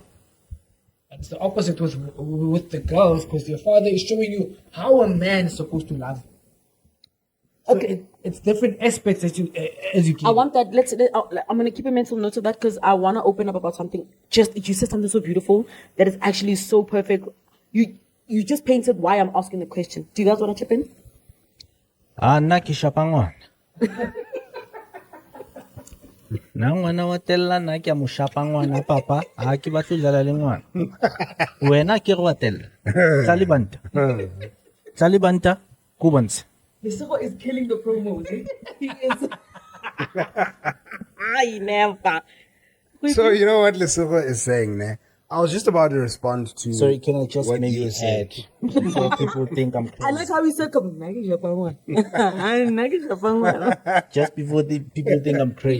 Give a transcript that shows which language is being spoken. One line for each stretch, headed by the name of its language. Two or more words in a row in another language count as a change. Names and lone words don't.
English: And it's the opposite with the girls because your father is showing you how a man is supposed to love you. So Okay. it's different aspects as you get. I want that. I'm gonna keep a mental note of that because I wanna open up about something. You said something so beautiful that is actually so perfect. You just painted why I'm asking the question. Do you guys wanna chip in?
Southern Sotho: Nna ke shapa ngwana. Na ngwana wa tella nna ke a mo shapa ngwana papa ha ke batle ho dlala le ngwana. Wena ke re wa tella. Tla banta ko bontshe.
English: Lesego is killing the promo. He is. I never. So, you know what Lesotho is saying there? I was just about to respond to Sorry, can I just what you maybe said. add before people think I'm I like crazy? how he said, Just before the people think I'm crazy.